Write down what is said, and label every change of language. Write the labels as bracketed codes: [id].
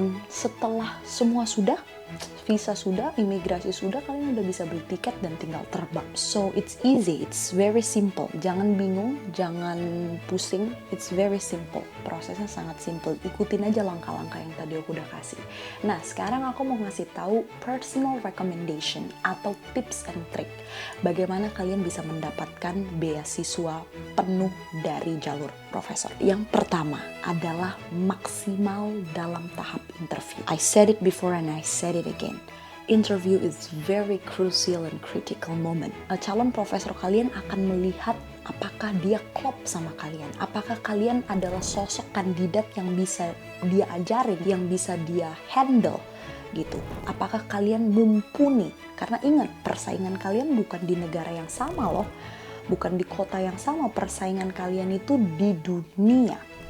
[id] Setelah semua sudah, visa sudah, imigrasi sudah, kalian udah bisa beli tiket dan tinggal terbang. [en] So it's easy, it's very simple. [id] Jangan bingung, jangan pusing, [en] it's very simple. [id] Prosesnya sangat simple. Ikutin aja langkah-langkah yang tadi aku udah kasih. Nah, sekarang aku mau ngasih tahu [en] personal recommendation [id] atau [en] tips and trick. [id] Bagaimana kalian bisa mendapatkan beasiswa penuh dari jalur profesor. Yang pertama adalah maksimal dalam tahap interview. [en] I said it before and I said it again. Interview is very crucial and critical moment. [id] Calon profesor kalian akan melihat apakah dia klop sama kalian. Apakah kalian adalah sosok kandidat yang bisa dia ajarin, yang bisa dia handle gitu. Apakah kalian mumpuni? Karena ingat, persaingan kalian bukan di negara yang sama loh. Bukan di kota yang sama, persaingan kalian itu di dunia.